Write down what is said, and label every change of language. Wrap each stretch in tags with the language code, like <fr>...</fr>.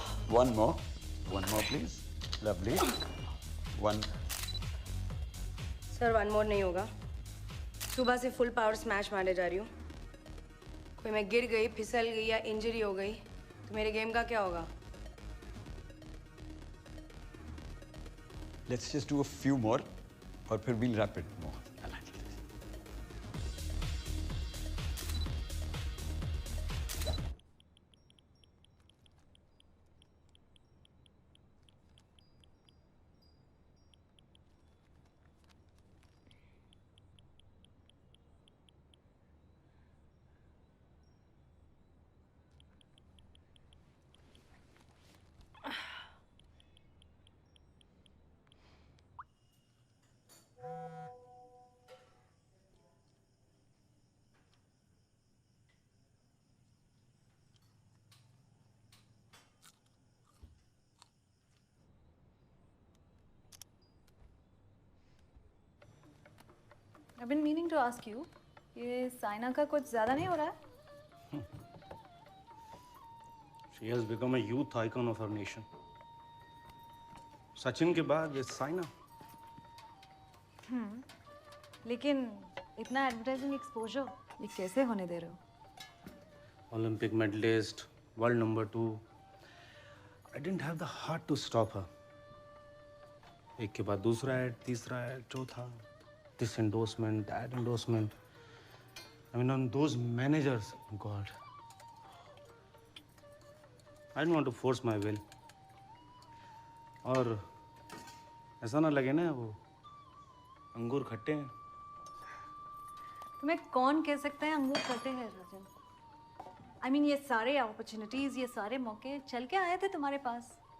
<en>One more please. Lovely. One.</en> <hi>Sir 1 मोर नहीं होगा। सुबह से फुल पावर स्मैश मारने जा रही हूँ। कोई मैं गिर गई, फिसल गई या इंजरी हो गई तो मेरे गेम का क्या होगा?</hi> <en>Let's just do a few more,</en> <hi>और फिर</hi> <en>we'll wrap it more. I've been meaning to ask you,</en> <hi>ये साइना का कुछ ज़्यादा नहीं हो रहा है?</hi> <en>She has become a youth icon of our nation.</en> <hi>Sachin के बाद ये साइना। लेकिन इतना एडवर्टाइजिंग एक्सपोजर ये कैसे होने दे रहे हो?</hi> <en>Olympic medalist, world number 2. I didn't have the heart to stop her.</en> <hi>एक के बाद दूसरा ऐड, तीसरा ऐड, चौथा,</hi> <en>this endorsement, that endorsement. I mean, on those managers, God. I didn't want to force my will.</en> <hi>और ऐसा ना लगे ना वो अंगूर खट्टे हैं। तुम्हें कौन कह सकता है अंगूर खट्टे हैं राजन?</hi> <en>I mean,</en> <hi>ये सारे अपॉर्चुनिटीज, ये सारे मौके चल के आए थे तुम्हारे पास।</hi>